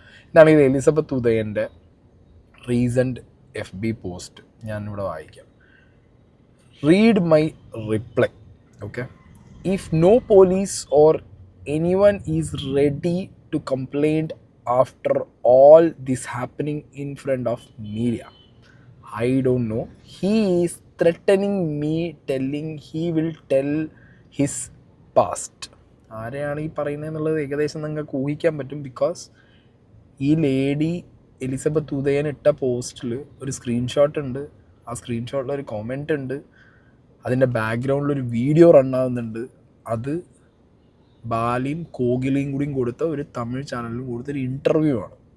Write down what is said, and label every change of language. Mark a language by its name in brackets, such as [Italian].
[Malayalam] എന്നാണെങ്കിൽ Elizabeth ഉദയൻ്റെ recent FB post ഞാനിവിടെ വായിക്കാം. [English] Read my reply. Okay, if no police or anyone is ready to complaint after all this happening in front of media, I don't know. He is threatening me, telling he will tell his past. [Malayalam] ആരെയാണ് ഈ പറയുന്നത് എന്നുള്ളത് ഏകദേശം നിങ്ങൾക്ക് ഊഹിക്കാൻ പറ്റും. Because ഈ lady Elizabeth Udayan ഇട്ട പോസ്റ്റിൽ ഒരു സ്ക്രീൻഷോട്ട് ഉണ്ട്. ആ സ്ക്രീൻഷോട്ടിൽ ഒരു കമൻറ്റ് ഉണ്ട്. അതിൻ്റെ ബാക്ക്ഗ്രൗണ്ടിലൊരു വീഡിയോ റണ്ണാവുന്നുണ്ട്. അത് ബാലിയും കോകിലയും കൂടിയും കൊടുത്ത ഒരു തമിഴ് ചാനലിലും കൊടുത്തൊരു ഇൻ്റർവ്യൂ ആണ്.